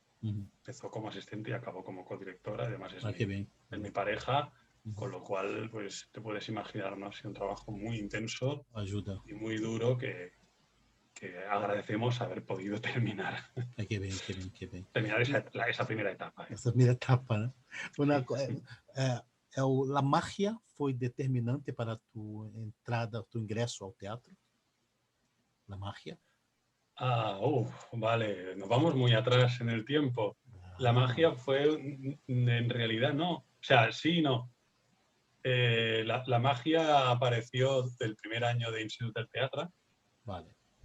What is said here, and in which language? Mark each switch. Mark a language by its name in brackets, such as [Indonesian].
[Spanish] Empezó como asistente y acabó como codirectora, además es mi pareja, con lo cual, pues te puedes imaginar, ¿no? Ha sido un trabajo muy intenso y muy duro que agradecemos haber podido terminar. Ay, qué bien, qué bien, qué bien. Terminar esa primera etapa. [Portuguese] Essa primeira etapa, né? A magia foi determinante para tu entrada, tu ingresso ao teatro? [Spanish] La magia? Vale, nos vamos muy atrás en el tiempo. La magia fue, en realidad no, o sea, sí y no. La magia apareció del primer año de Instituto del Teatro. Vale.